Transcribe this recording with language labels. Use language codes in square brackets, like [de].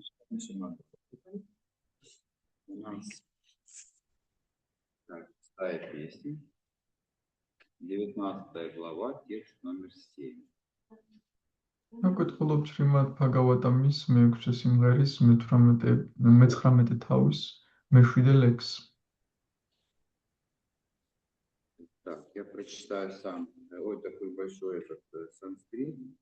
[ru] У нас шестая песня, 19 глава, текст номер 7. [ka] Აკეთებთ შრიმად ბჰაგავატამის მე-6 სიმღერის მე-19 თავის მე-7 ლექს. [ru] Так, я прочитаю сам. Ой, такой большой этот санскрит.